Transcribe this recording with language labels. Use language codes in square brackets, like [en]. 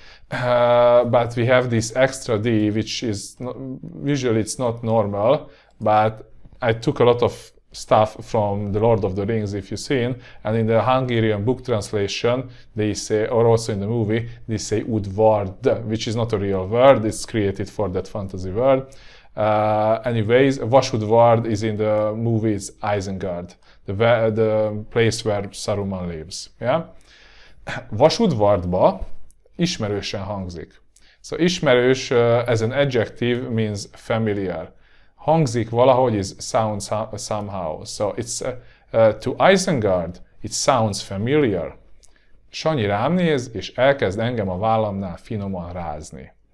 [en] But we have this extra D, which is usually it's not normal, but I took a lot of stuff from the Lord of the Rings, if you've seen, and in the Hungarian book translation, they say, or also in the movie, they say udvard, which is not a real word, it's created for that fantasy word. Anyways, Vasudvard is in the movie, it's Isengard, the place where Saruman lives. Yeah? [hu] Vasudvardba ismerősen hangzik. [en] So ismerős as an adjective means familiar. [hu] Hangzik valahogy [en] is sounds somehow. So it's to Isengard, it sounds familiar. [hu] Sanyi rám néz, és elkezd engem a vállamnál finoman rázni.